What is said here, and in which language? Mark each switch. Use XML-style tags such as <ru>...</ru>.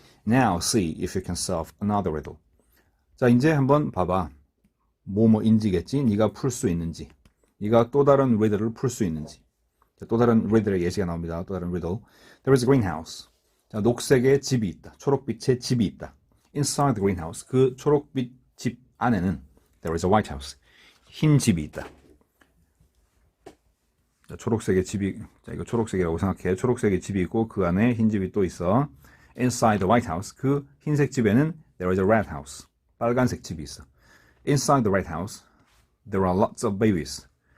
<en>Now see if you can solve another riddle.</en> <ko>자, 이제 한번 봐봐. 뭐뭐인지겠지? 네가 풀 수 있는지. 네가 또 다른 riddle를 풀 수 있는지. 자, 또 다른 riddle의 예시가 나옵니다. 또 다른 riddle.</ko> <en>There is a greenhouse.</en> <ko>자, 녹색의 집이 있다. 초록빛의 집이 있다.</ko> <en>Inside the greenhouse.</en> <ko>그 초록빛 집 안에는</ko> <en>there is a white house.</en> <ko>흰 집이 있다. 자, 초록색의 집이, 자, 이거 초록색이라고 생각해. 초록색의 집이 있고 그 안에 흰 집이 또 있어.</ko> <en>Inside the white house.</en> <ko>그 흰색 집에는</ko> <en>there is a red house.</en> <ko>빨간색 집이 있어.</ko> <en>Inside the red house, there are lots of babies.</en>